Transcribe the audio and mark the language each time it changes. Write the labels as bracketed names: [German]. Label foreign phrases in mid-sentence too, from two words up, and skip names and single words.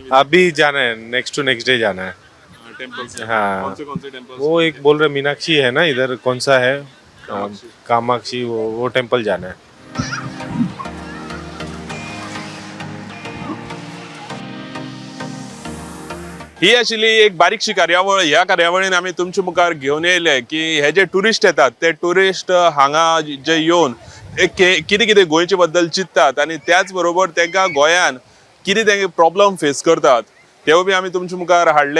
[Hindi] अभी जाना है, [English] next to next day [Hindi] जाना है। टेम्पल्स? हाँ। कौन से टेम्पल्स? वो एक बोल रहे मीनाक्षी है ना इधर, कौन सा है, कामाक्षी, वो टेम्पल जाना है। [Konkani] ही आशिल्ली एक बारीकशी कार्यावळ. ह्या कार्यावळीन आमी तुमच्या मुखार घेवन येयले की हे जे टुरिस्ट येतात ते टुरिस्ट हांगा जे येवन कितें कितें गोंयचे बद्दल चिंततात आनी त्याच बरोबर तांकां गोंयान कितें ते [English] problem face [Konkani] करतात तेवूय बी आमी तुमच्या मुखार हाडले.